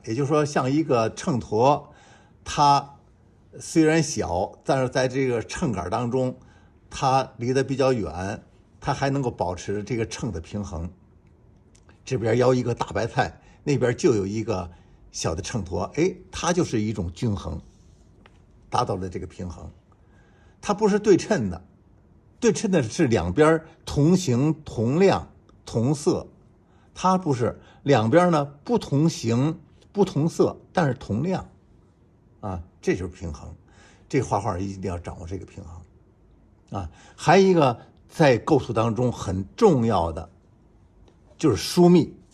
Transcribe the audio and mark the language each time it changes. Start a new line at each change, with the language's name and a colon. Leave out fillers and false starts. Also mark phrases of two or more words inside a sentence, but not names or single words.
Chinese: 也就是說，像一個秤砣，它雖然小，但是在這個秤杆當中，它離得比較遠，它還能夠保持這個秤的平衡。這邊舀一個大白菜，那邊就有一個小的秤砣，它就是一種均衡，達到了這個平衡。它不是对稱的，对稱的是兩邊同形同量同色，它不是，兩邊呢不同形不同色，但是同量啊，這就是平衡。這畫畫一定要掌握這個平衡啊。還有一個在構圖當中很重要的就是疏密。